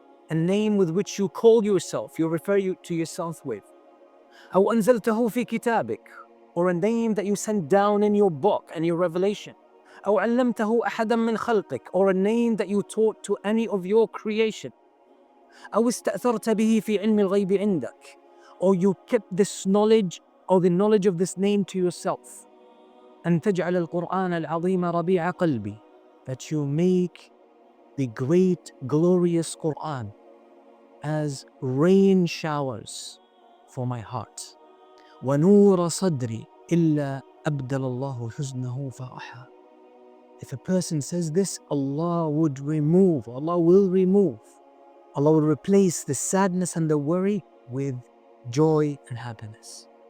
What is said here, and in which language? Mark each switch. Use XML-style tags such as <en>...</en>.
<en>A name with which you call yourself, you refer to yourself with.</en> <ar>أو أنزلته في كتابك.</ar> <en>Or a name that you sent down in your book and your revelation.</en> <ar>أو علمته أحدا من خلقك.</ar> <en>Or a name that you taught to any of your creation.</en> <ar>أو استأثرت به في علم الغيب عندك.</ar> <en>Or you kept this knowledge or the knowledge of this name to yourself.</en> <ar>أن تجعل القرآن العظيم ربيع قلبي.</ar> <en>That you make the great glorious Quran as rain showers for my heart.</en> <ar>ونور صدري إلا أبدل الله حزنه فرحا.</ar> <en>If a person says this, Allah will remove, Allah will replace the sadness and the worry with joy and happiness.</en>